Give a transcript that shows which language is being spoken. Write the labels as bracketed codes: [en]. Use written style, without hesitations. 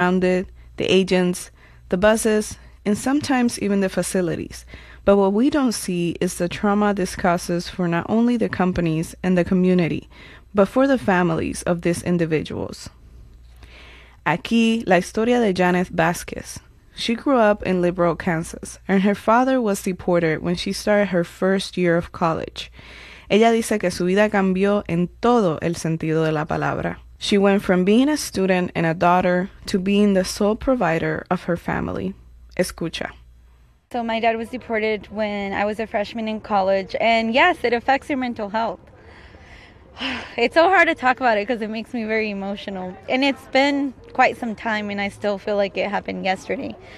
[en] grounded, the agents, the buses, and sometimes even the facilities. But what we don't see is the trauma this causes for not only the companies and the community, but for the families of these individuals. [es] Aquí, la historia de Janet Vasquez. [en] She grew up in Liberal, Kansas, and her father was deported when she started her first year of college. [es] Ella dice que su vida cambió en todo el sentido de la palabra. [en] She went from being a student and a daughter to being the sole provider of her family. [es] Escucha. [en] So my dad was deported when I was a freshman in college, and yes, it affects your mental health. It's so hard to talk about it because it makes me very emotional. And it's been quite some time and I still feel like it happened yesterday.